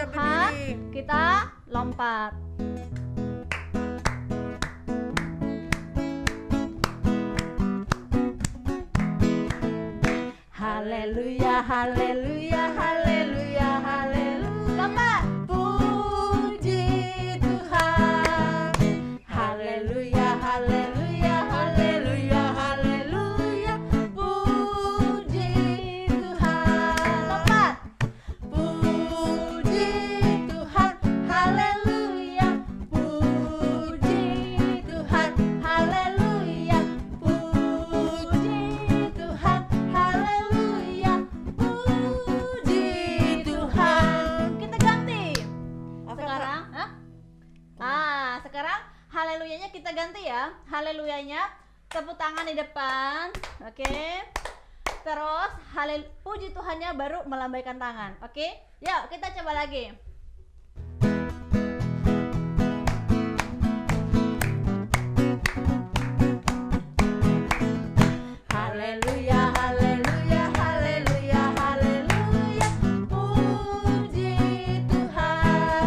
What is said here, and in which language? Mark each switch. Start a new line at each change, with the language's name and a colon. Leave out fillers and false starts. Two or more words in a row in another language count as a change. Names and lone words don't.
Indonesian: Tuhan, berdiri. kita lompat. Haleluya, haleluya, haleluya, haleluya. Lompat. Puji Tuhan. Haleluya, haleluya, haleluya, haleluya. Puji Tuhan. Lompat. Puji Tuhan. Haleluya. Puji Tuhan. Haleluya. Puji Tuhan. Haleluya. Puji Tuhan. Kita ganti. Sekarang, sekarang haleluyanya kita ganti ya. Haleluyanya tepuk tangan di depan. Oke. Terus puji Tuhannya baru melambaikan tangan. Oke? Yuk, kita coba lagi. Haleluya, haleluya, haleluya, haleluya. Puji Tuhan.